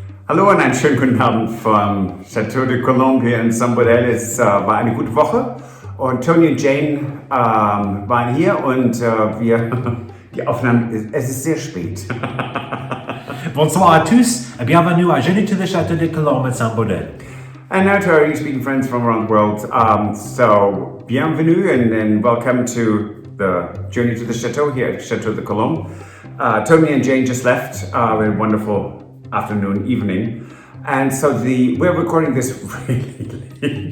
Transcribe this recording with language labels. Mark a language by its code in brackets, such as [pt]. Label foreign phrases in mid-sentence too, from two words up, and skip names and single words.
[de] Hallo und einen schönen guten Abend vom Chateau de Colombe hier in Saint-Baudel. Es war eine gute Woche und Tony und Jane waren hier und die Aufnahmen, es ist sehr spät. [fr] Bonsoir à tous et bienvenue à Journey to the Château de Colombe at Saint-Baudel. [en] And now to our English-speaking friends from around the world. So, bienvenue and welcome to the Journey to the Chateau here at Chateau de Colombe. Tony and Jane just left. We had a wonderful afternoon, evening. And so we're recording this really late.